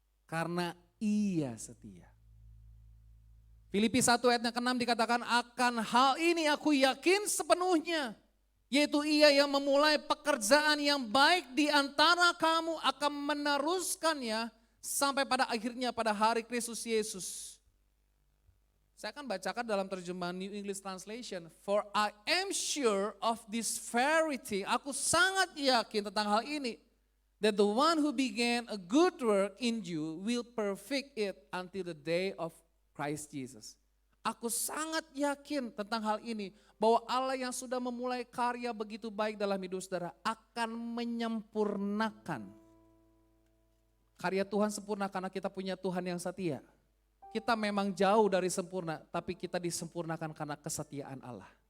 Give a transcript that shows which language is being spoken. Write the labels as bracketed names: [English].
[Indonesian] Karena Ia setia. Filipi 1 ayat yang ke-6 dikatakan, akan hal ini aku yakin sepenuhnya. Yaitu Ia yang memulai pekerjaan yang baik di antara kamu akan meneruskannya sampai pada akhirnya pada hari Kristus Yesus. Saya akan bacakan dalam terjemahan New English Translation. [English] For I am sure of this very thing. [Indonesian] Aku sangat yakin tentang hal ini. [English] That the one who began a good work in you will perfect it until the day of Christ Jesus. [Indonesian] Aku sangat yakin tentang hal ini. Bahwa Allah yang sudah memulai karya begitu baik dalam hidup saudara akan menyempurnakan. Karya Tuhan sempurna karena kita punya Tuhan yang setia. Kita memang jauh dari sempurna, tapi kita disempurnakan karena kesetiaan Allah.